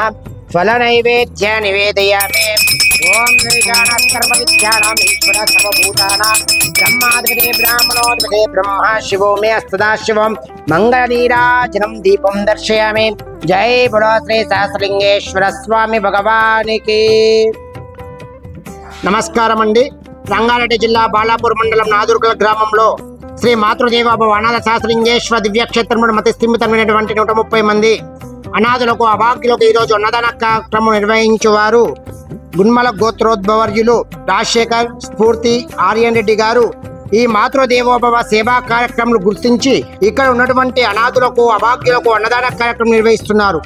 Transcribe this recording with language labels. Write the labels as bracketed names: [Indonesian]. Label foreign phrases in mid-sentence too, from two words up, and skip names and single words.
[Sanskrit] फलनैवेद्य निवेदयामि। ओम सर्वविद्यानां ईश्वर सर्वभूतानां ब्रह्माधिपते ब्राह्मणोऽधिपते ब्रह्मा शिवो मे अस्तदा शिवं मंगलनीराजनं दीपं दर्शयामि। [Hindi] जय बोलो श्री सहस्रलिंगेश्वर स्वामी भगवान की। [Telugu] నమస్కారం అండి। రంగారెడ్డి జిల్లా బాలాపూర్ మండలం నాదుర్గల గ్రామంలో శ్రీ మాతృదేవోభవ అనాథ సహస్రలింగేశ్వర దివ్యక్షేత్రంలో మతి స్థిమితమైనటువంటి 130 మంది అనాథులకు అభాగ్యులకు ఈరోజు అన్నదాన కార్యక్రమం నిర్వహించేవారు గుణ్మల గోత్రోద్భవర్యులు రాజశేఖర్ స్ఫూర్తి ఆర్యన్ రెడ్డి గారు ఈ మాతృదేవోభవ సేవా కార్యక్రమాలు గుర్తించి ఇక్కడ ఉన్నటువంటి అనాథులకు అభాగ్యులకు అన్నదాన కార్యక్రమం నిర్వహిస్తున్నారు।